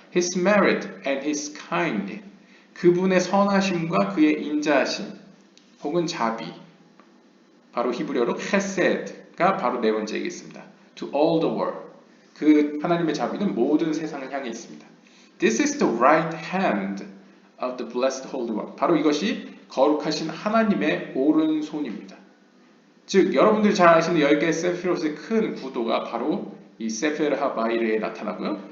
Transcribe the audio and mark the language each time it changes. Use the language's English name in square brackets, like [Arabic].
[English] His merit and His kind, [Korean] 그분의 선하심과 그의 인자하심 혹은 자비, 바로 히브리어로 헤세드가 바로 네 번째에 있습니다. [English] To all the world, [Korean] 그 하나님의 자비는 모든 세상을 향해 있습니다. [English] This is the right hand of the blessed Holy One, [Korean] 바로 이것이 거룩하신 하나님의 오른손입니다. 즉 여러분들이 잘 아시는 10개의 세피롯의 큰 구도가 바로 이 세페르 하바이르에 나타나고요.